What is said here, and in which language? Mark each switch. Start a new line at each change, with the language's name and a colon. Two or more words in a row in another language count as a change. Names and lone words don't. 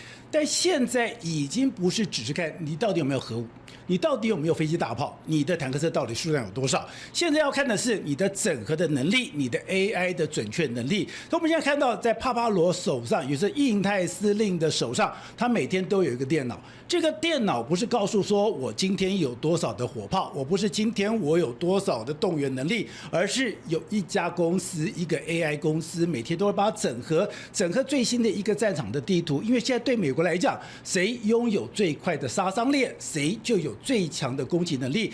Chinese: 但現在已經不是只是看你到底有沒有核武，你到底有沒有飛機大炮，你的坦克車到底數量有多少。現在要看的是你的整合的能力，你的 AI 的準確能力。所以我們現在看到，在帕帕羅手上，也是印太司令的手上，他每天都有一個電腦。這個電腦不是告訴說我今天有多少的火炮，我不是今天我有多少的動員能力，而是有一家公司，一個 AI 公司，每天都會把它整合最新的一個戰場的地圖。因為現在對美國來講，誰擁有最快的殺傷力，誰就有最強的攻擊能力。